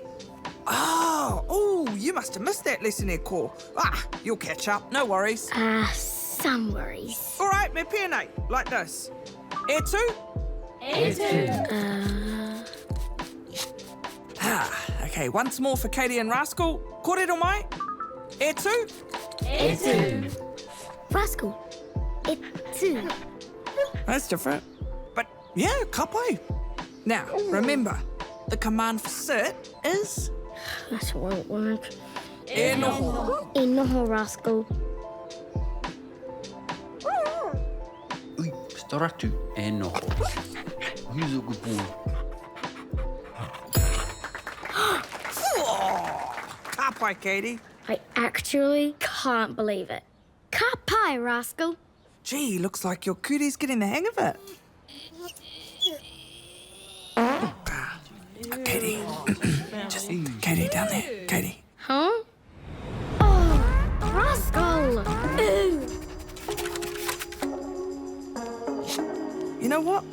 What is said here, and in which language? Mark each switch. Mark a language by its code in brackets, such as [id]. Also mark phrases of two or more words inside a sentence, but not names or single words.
[en] Oh, you must have missed that lesson there, Ko. You'll catch up, no worries. Some worries. All right, [mi] me pēnei, [en] like this. [mi] Etu. [en] Okay, once more for Katie and Rascal. [mi] Kōrero mai. Etu. Rascal, etu. [en] That's different. But yeah, kapai. Now, remember, the command for sit is That won't work. [mi] noho. Noho, Rascal. Ui, staratu e noho. [en] Who's a good boy? [mi] Kapai, Katie. [en] I actually can't believe it. [mi] Ka pai, Rascal. [en] Gee, looks like your Kurī's getting the hang of it. Katie. Just Katie down there. Katie. Huh? Oh, Rascal! Ooh. You know what?